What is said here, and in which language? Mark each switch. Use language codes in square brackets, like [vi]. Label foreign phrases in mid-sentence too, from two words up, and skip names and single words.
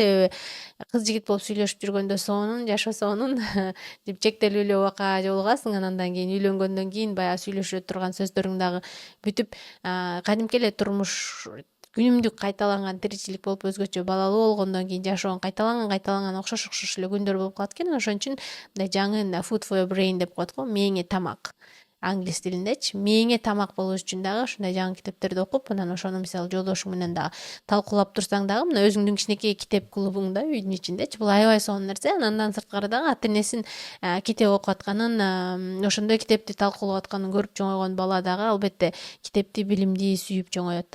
[ky] Себеби кыз жигит болуп сүйлөшүп жүргөндө сонун, жашосонун деп чектелүү эле убакка жолугасың. Андан кийин үйлөнгөндөн кийин баягы сүйлөшө турган сөздөрүң дагы бүтүп, кадимки эле турмуш күнүмдүк кайталанган тиричилик болуп өзгөчө балалуу болгондон кийин жашоонун кайталанган окшош эле күндөр болуп калат экен. Ошон үчүн мындай жаңы [en] food for your brain [ky] деп коет го, мээңе тамак. Англис тилиндечи мээңе тамак болуш үчүн дагы ушундай жаңы китептерди окуп, анан ошону мисалы жолдошуң менен дагы талкуулап турсаң дагы, мына өзүңдүн кичинекей китеп клубуңда үйдүн ичиндечи бул аябай сонун нерсе. Андан сырткары дагы ата энесин китеп окуп атканын, ошондой китепти талкуулап атканын көрүп чоңойгон бала дагы албетте китепти, билимди сүйүп чоңоет да.